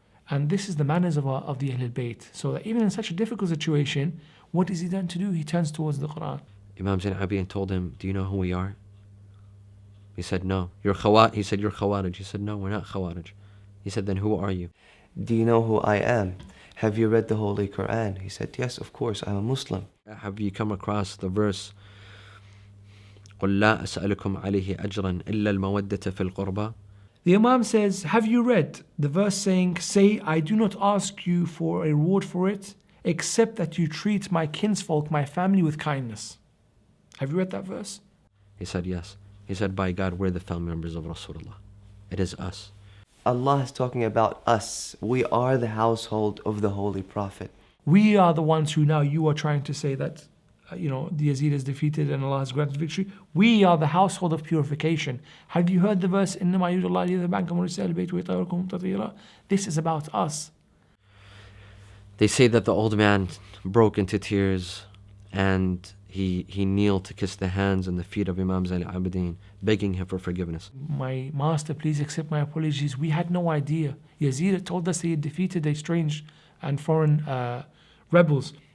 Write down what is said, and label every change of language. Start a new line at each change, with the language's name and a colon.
English: And this is the manners of the Ahlulbayt. So that even in such a difficult situation, what is he done to do? He turns towards the Quran. Imam Zain al-Abidin told him, do you know who we are? He said, no. He said, you're Khawarij. He said, no, we're not Khawarij. He said, then who are you? Do you know who I am? Have you read the Holy Quran? He said, yes, of course, I'm a Muslim. Have you come across the verse,
Arabic: قُلْ لَا أَسْأَلُكُمْ عَلَيْهِ أَجْرًا إِلَّا الْمَوَدَّةَ فِي الْقُرْبَى?
English: The Imam says, have you read the verse saying, say, I do not ask you for a reward for it, except that you treat my kinsfolk, my family, with kindness. Have you read that verse? He said, yes. He said, by God, we're the family members of Rasulullah. It is us. Allah is talking about us. We are the household of the Holy Prophet. We are the ones who now you are trying to say that, the Yazid is defeated and Allah has granted victory. We are the household of purification. Have you heard the verse,
Arabic: إِنَّمَا يُرِيدُ اللَّهُ لِيُذْهِبَ عَنكُمُ الرِّجْسَ وَيُطَهِّرَكُمْ تَطْهِيرًا.
English: This is about us. They say that the old man broke into tears and he kneeled to kiss the hands and the feet of Imam Zain al-Abidin, begging him for forgiveness. My master, please accept my apologies. We had no idea. Yazid told us he had defeated a strange and foreign rebels.